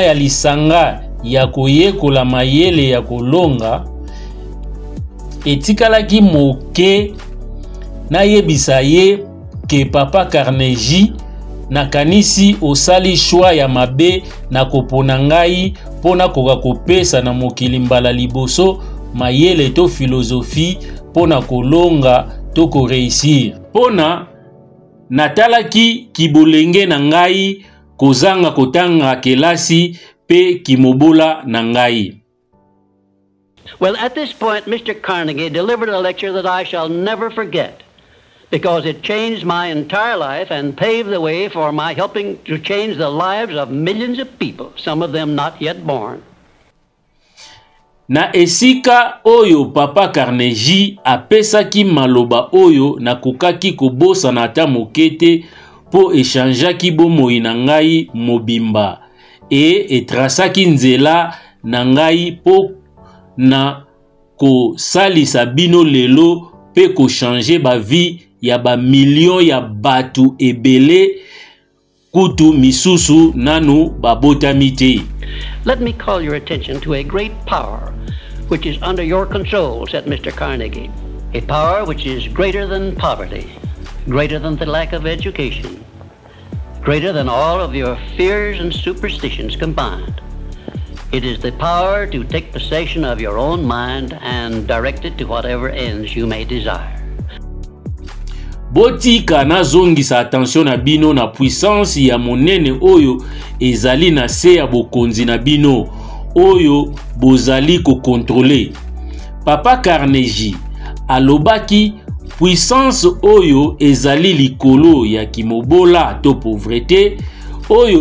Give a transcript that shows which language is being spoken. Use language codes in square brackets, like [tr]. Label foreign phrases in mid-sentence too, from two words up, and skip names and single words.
[ln] ya lisanga ya koyekola mayele ya kolonga, etikalaki moke na yebisa ye ke Papa Carnegie nakanisi osali choix ya mabe na kopona ngai pona koka kopesa na mokili mbala liboso mayele to philosophie pona kolonga to ko réussir. Pona natalaki kibolenge na ngai kozanga kotanga kelasi pe kimobola na ngai. [en] Well, at this point, Mr. Carnegie delivered a lecture that I shall never forget, because it changed my entire life and paved the way for my helping to change the lives of millions of people, some of them not yet born. [ln] Na esika oyo Papa Carnegie apesaki maloba oyo na kokaki kobosa na ata mokete po echangeaki bomoi na ngai mobimba etrasaki nzela na ngai po na kosalisa bino lelo pe ko changer ba vie ya ba million ya batu ebele kutu misusu nanu babotami te. [en] Let me call your attention to a great power which is under your control, said Mr. Carnegie. A power which is greater than poverty, greater than the lack of education, greater than all of your fears and superstitions combined. It is the power to take possession of your own mind and direct it to whatever ends you may desire. [ln] Botika nazongisa attention na bino na puissance ya monene oyo ezali na se ya bokonzi na bino oyo bozali ko contrôler. Papa Carnegie alobaki puissance oyo ezali likolo ya kimobola to pauvreté, oyo